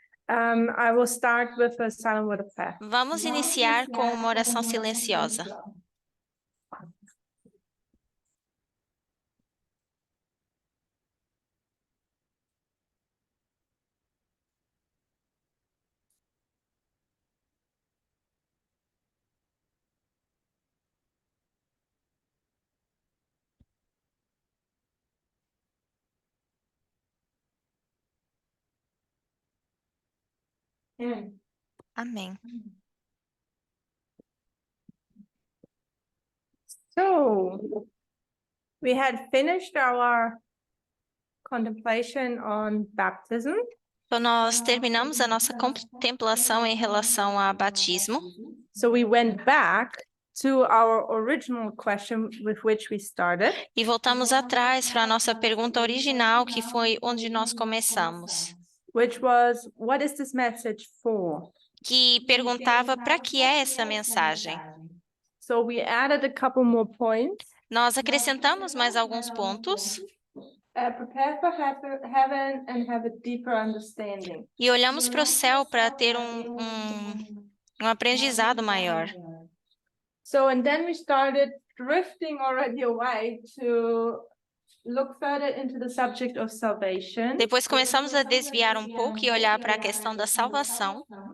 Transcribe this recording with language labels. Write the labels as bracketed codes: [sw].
[en] I will start with a silent word of prayer. [pt] Vamos iniciar com uma oração silenciosa. Amém. [en] So we had finished our contemplation on baptism. [pt] Então, nós terminamos a nossa contemplação em relação a batismo. [en] So we went back to our original question with which we started. [pt] E voltamos atrás para a nossa pergunta original, que foi onde nós começamos, [en] Which was, what is this message for? [pt] que perguntava para que é essa mensagem. [en] So we added a couple more points. [pt] Nós acrescentamos mais alguns pontos [en] Prepare for heaven and have a deeper understanding. [pt] e olhamos para o céu para ter um aprendizado maior. [en] So, and then we started drifting already away to look further into the subject of salvation. [pt] Depois começamos a desviar um pouco e olhar para a questão da salvação.